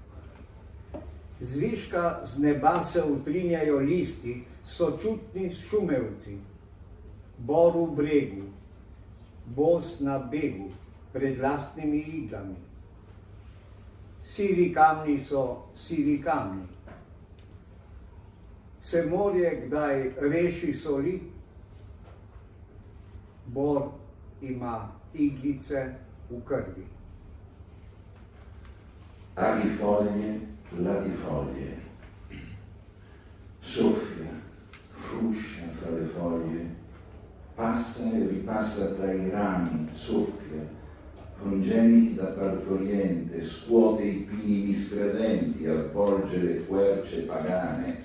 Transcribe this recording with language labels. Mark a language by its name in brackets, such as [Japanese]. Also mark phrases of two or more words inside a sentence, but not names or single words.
[Slovenian] Zviška z neba se utrinjajo listi, sočutni šumevci, bor v bregu, bos na begu, pred lastnimi iglami. Sivi kamni so sivi kamni. Se morje kdaj reši soli, bor ima iglice v krvi. [Italian] Latifoglie, soffia, fruscia fra le foglie, passa e ripassa tra i rami, soffia, congeniti da partoriente, scuote i pini miscredenti, avvolge le querce pagane.